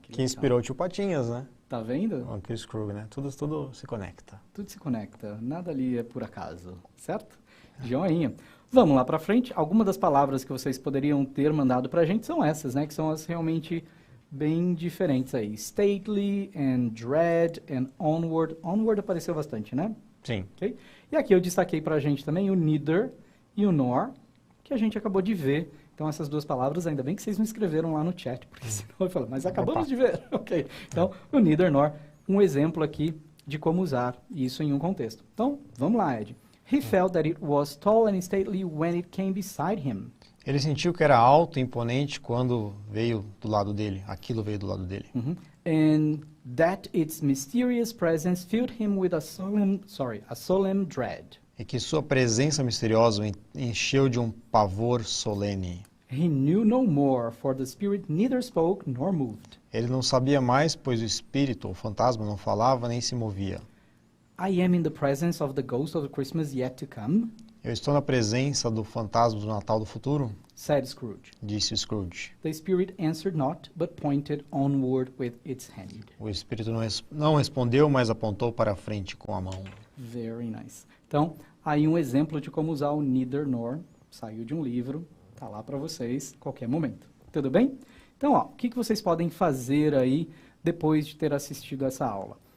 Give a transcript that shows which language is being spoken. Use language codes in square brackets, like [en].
[pt] Que inspirou o Tio Patinhas, né? Tá vendo? O Uncle Scrooge, né? Tudo se conecta. Tudo se conecta, nada ali é por acaso, certo? Joinha. Vamos lá para frente. Algumas das palavras que vocês poderiam ter mandado para a gente são essas, né? Que são as realmente bem diferentes aí. [en] Stately and dread and onward. [pt] Onward apareceu bastante, né? Sim. [en] Okay? [pt] E aqui eu destaquei para a gente também o neither e o nor, que a gente acabou de ver. Então, essas duas palavras, ainda bem que vocês não escreveram lá no chat, porque senão eu falo, mas acabamos de ver. Ok. Então, o neither nor, um exemplo aqui de como usar isso em um contexto. Então, vamos lá, Ed. [en] He felt that it was tall and stately when it came beside him. [pt] Ele sentiu que era alto e imponente quando veio do lado dele. Aquilo veio do lado dele. [en] And that its mysterious presence filled him with a solemn dread. [pt] E que sua presença misteriosa o encheu de um pavor solene. [en] He knew no more, for the spirit neither spoke nor moved. [pt] Ele não sabia mais, pois o espírito, o fantasma, não falava nem se movia. [en] I am in the presence of the ghost of the Christmas yet to come, [pt] Eu estou na presença do fantasma do Natal do futuro, [en] said Scrooge. [pt] disse Scrooge. [en] The spirit answered not, but pointed onward with its hand. [pt] O espírito não respondeu, mas apontou para a frente com a mão. [en] Very nice. [pt] Então, aí um exemplo de como usar o neither nor, saiu de um livro, tá lá para vocês, qualquer momento. Tudo bem? Então, ó, o que vocês podem fazer aí depois de ter assistido essa aula?